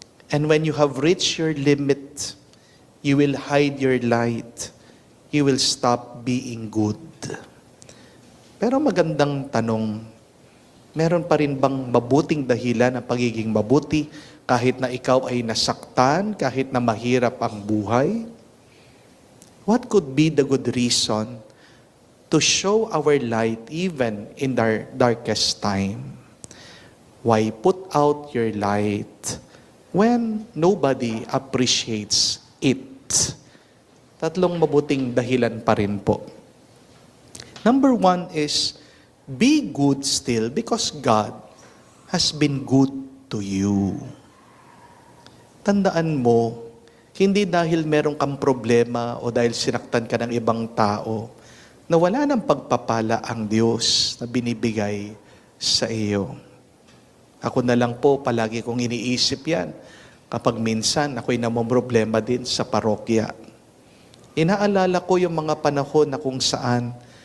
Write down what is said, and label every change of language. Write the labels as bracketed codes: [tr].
[en] And when you have reached your limit, you will hide your light. You will stop being good. [tl] Pero magandang tanong, meron pa rin bang mabuting dahilan ng pagiging mabuti kahit na ikaw ay nasaktan, kahit na mahirap ang buhay? [en] What could be the good reason to show our light even in our darkest time? Why put out your light when nobody appreciates it? [tl] Tatlong mabuting dahilan pa rin po. [en] Number 1 is, be good still because God has been good to you. [tl] Tandaan mo, hindi dahil meron kang problema o dahil sinaktan ka ng ibang tao, na wala ng pagpapala ang Diyos na binibigay sa iyo. Ako na lang po, palagi kong iniisip yan. Kapag minsan, ako'y namomroblema din sa parokya. Inaalala ko yung mga panahon na kung saan